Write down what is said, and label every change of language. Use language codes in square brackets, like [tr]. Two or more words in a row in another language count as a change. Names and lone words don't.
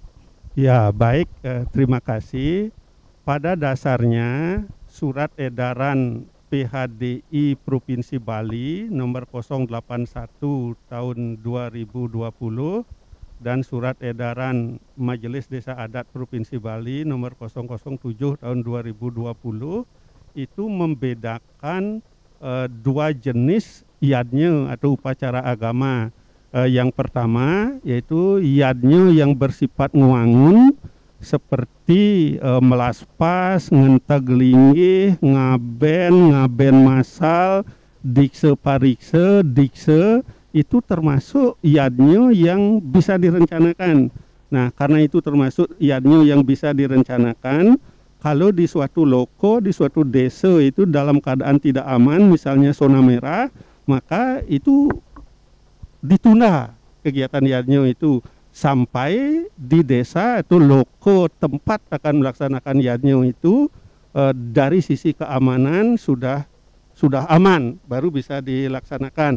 [id] Ya, baik, terima kasih. Pada dasarnya surat edaran PHDI Provinsi Bali nomor 081 tahun 2020 dan surat edaran Majelis Desa Adat Provinsi Bali nomor 007 tahun 2020 itu membedakan dua jenis yadnya atau upacara agama. Yang pertama yaitu yadnya yang bersifat nguangun seperti melaspas, ngentag linggih, ngaben masal, dikse parikse, dikse, itu termasuk yadnya yang bisa direncanakan. Nah, karena itu termasuk yadnya yang bisa direncanakan, kalau di suatu loko, di suatu desa itu dalam keadaan tidak aman, misalnya zona merah, maka itu ditunda kegiatan yadnya itu sampai di desa atau loko tempat akan melaksanakan yadnya itu dari sisi keamanan sudah aman, baru bisa dilaksanakan.